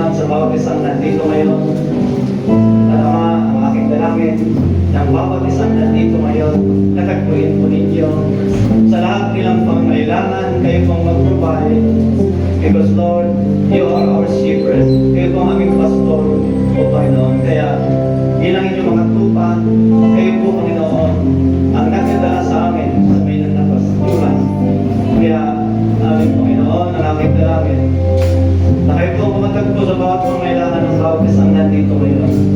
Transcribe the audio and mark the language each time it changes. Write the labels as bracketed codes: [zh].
[tl] bawat isang nandito ngayon. At Ama, ang aking dalangin ng bawat isang nandito ngayon, natagpuin po ninyo sa lahat nilang pangailangan, kayo pong mag-provide. [en] Because Lord, you are our shepherd. [tl] Kayo po ang aming pastor, O Panginoon. Kaya, bilang inyong mga tupa, kayo po, Panginoon, ang nagdadala sa amin sa may nagnapasturan. Kaya, aming Panginoon, ang aking dalangin, na kayo po kumatagpo sa bawat pangailangan ng bawat isang nandito ngayon.